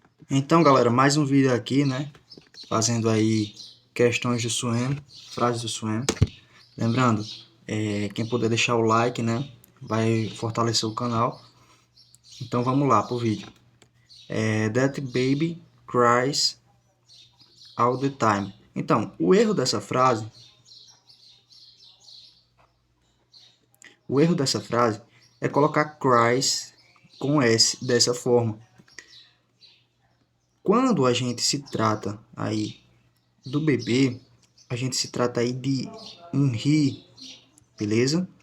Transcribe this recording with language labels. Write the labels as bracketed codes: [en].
[pt] Então, galera, mais um vídeo aqui, né? Fazendo aí questões do Swam, frases do Swam. Lembrando, quem puder deixar o like, né? Vai fortalecer o canal. Então, vamos lá pro vídeo. [en] That baby cries all the time. [pt] Então, o erro dessa frase é colocar cries com S dessa forma. Quando a gente se trata aí do bebê, a gente se trata aí de um he, beleza?